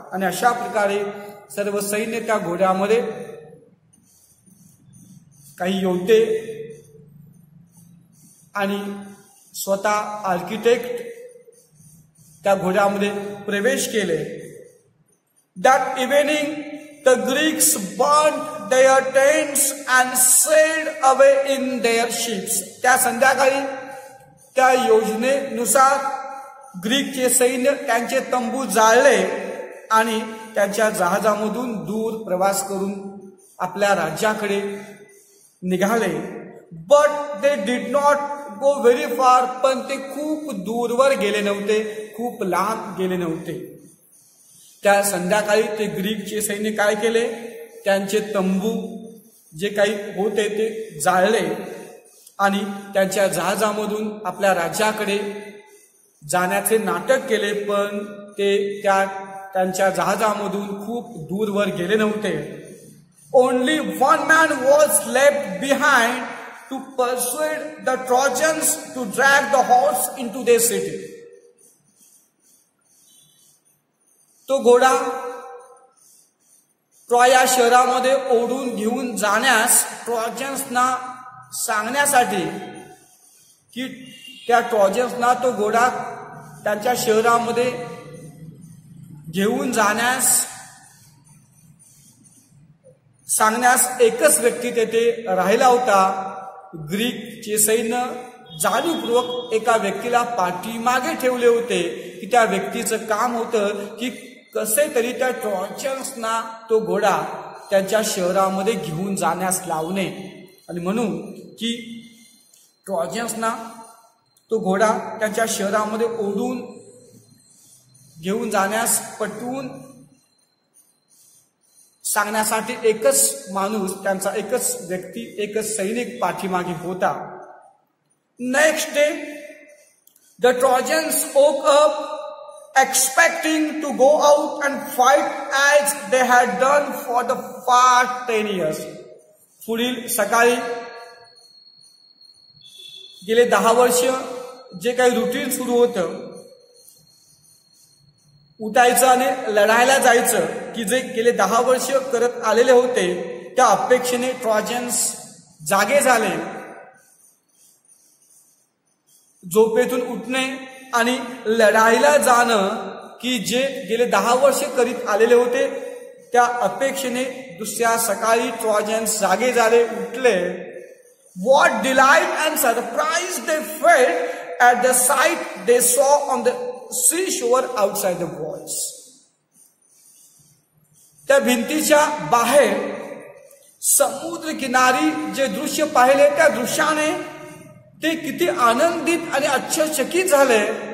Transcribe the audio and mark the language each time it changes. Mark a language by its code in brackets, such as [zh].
[mr] आणि अशा प्रकारे सर्व सैन्य त्या घोड्यामध्ये काही योद्धे आणि स्वतः आर्किटेक्ट त्या घोड्यामध्ये प्रवेश केले. [en] That evening the Greeks burnt their tents and sailed away in their ships. [mr] त्या संध्याकाळी त्या योजनेनुसार ग्रीकचे सैन्य त्यांचे तंबू जाळले आणि त्यांच्या जहाजामधून दूर प्रवास करून आपल्या राज्याकडे निघाले. [en] But they did not go very far. [mr] पण ते खूप दूरवर गेले नव्हते, खूप लांब गेले नव्हते. त्या संध्याकाळी ते ग्रीकचे सैन्य काय केले, त्यांचे तंबू जे काही होते ते जाळले आणि त्यांच्या जहाजामधून आपल्या राज्याकडे जाण्याचे नाटक केले. पण ते त्यांच्या जहाजामधून खूप दूरवर गेले नव्हते. [en] Only one man was left behind to persuade the Trojans to drag the horse into their city. [mr] तो घोडा ट्रॉय या शहरामध्ये ओढून घेऊन जाण्यास ट्रॉजन्सना सांगण्यासाठी की त्या ट्रॉजन्सना तो घोडा त्यांच्या शहरामध्ये घेऊन जाण्यास सांगण्यास एकच व्यक्ती तेथे राहिला होता. ग्रीकचे सैन्य जाणीवपूर्वक एका व्यक्तीला पाठीमागे ठेवले होते की त्या व्यक्तीचं काम होतं की कसे तरी त्या ट्रॉजन्सना तो घोडा त्यांच्या शहरामध्ये घेऊन जाण्यास लावणे. आणि म्हणून की ट्रॉजन्सना तो घोडा त्यांच्या शहरामध्ये ओढून घेऊन जाण्यास पटवून सांगण्यासाठी एकच माणूस, त्यांचा एकच व्यक्ती, एकच सैनिक पाठीमागे होता. [en] Next day the Trojans woke up expecting to go out and fight as they had done for the past 10 years. [mr] पुढील सकाळी गेले 10 वर्ष जे काही रुटीन सुरू होतं, उठायचं आणि लढायला जायचं, की जे गेले 10 वर्ष करत आलेले होते, त्या अपेक्षेने ट्रॉजन्स जागे झाले. झोपेतून उठणे आणि लढाईला जाणं की जे गेले 10 वर्ष करीत आलेले होते, त्या अपेक्षेने दुसऱ्या सकाळी ट्रॉजन्स जागे झाले, उठले. [en] What delight and surprise they felt at the sight they saw on the seashore outside the walls. [mr] त्या भिंतीच्या बाहेर समुद्र किनारी जे दृश्य पाहिले, त्या दृश्याने ते किती आनंदित आणि आश्चर्यचकित झाले.